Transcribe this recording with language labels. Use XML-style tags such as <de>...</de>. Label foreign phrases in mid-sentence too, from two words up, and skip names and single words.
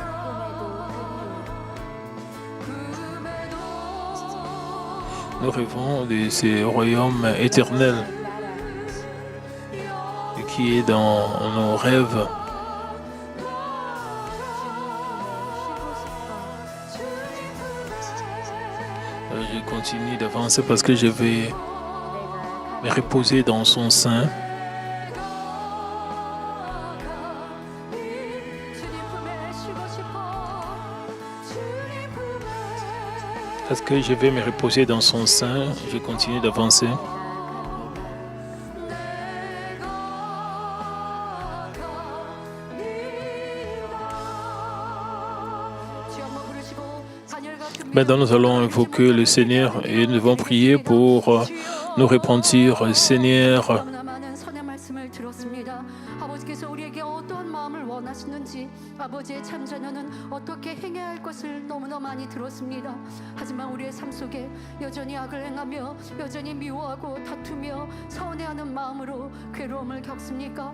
<fr>Nous rêvons de ce royaume éternel qui est dans nos rêves. Je continue d'avancer parce que je vais me reposer dans son sein.</fr> <ko>주님 품에 쉬고 싶어. 주님 품에</ko> <fr>Parce que je vais me reposer dans son sein, je continue d'avancer. Maintenant, nous allons invoquer le Seigneur et nous devons prier pour nous repentir. Seigneur,</fr> <ko>너무나 많은 선의 말씀을 들었습니다. 아버지께서 우리에게 어떠한 마음을 원하시는지 아버지의 참자녀는 어떻게 행해야 할 것을 너무나 많이 들었습니다. 하지만 우리의 삶 속에 여전히 악을 행하며 여전히 미워하고 다투며 서운해하는 마음으로 괴로움을 겪습니까?</ko>